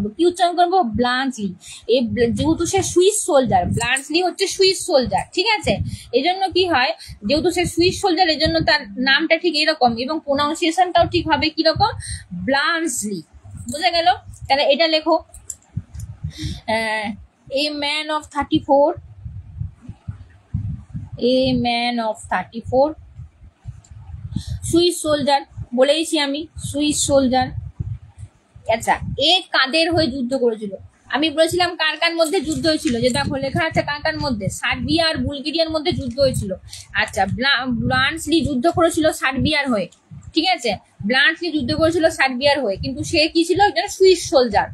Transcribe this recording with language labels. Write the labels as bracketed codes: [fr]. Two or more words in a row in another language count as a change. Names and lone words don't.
[bn] কি উচ্চারণ করব? ব্লান্সলি। এই যেহেতু সে [en] Swiss soldier, [bn] ব্লান্সলি হচ্ছে [en] Swiss soldier, [bn] ঠিক আছে, এজন্য কি হয় যেহেতু সে [en] Swiss soldier [bn] এজন্য তার নামটা ঠিক এরকম এবং প্রোনাউন্সিয়েশনটাও ঠিক হবে কিরকম, ব্লান্সলি। বোঝা গেল? তাহলে এটা লেখো [en] a man of 34, a man of 34 Swiss soldier, [bn] বলেইছি আমি [en] Swiss soldier. [bn] আচ্ছা, এ কাদের হয়ে যুদ্ধ করেছিল? আমি বলেছিলাম কার কার মধ্যে যুদ্ধ হয়েছিল, যে দেখো লেখা আছে কার কার মধ্যে, সার্বিয়া আর বুলগেরিয়ার মধ্যে যুদ্ধ হয়েছিল। আচ্ছা, ব্লান্সলি যুদ্ধ করেছিল সার্বিয়ার হয়ে, ঠিক আছে, ব্লান্সলি যুদ্ধ করেছিল সার্বিয়ার হয়ে, কিন্তু সে কি ছিল একজন [en] Swiss soldier.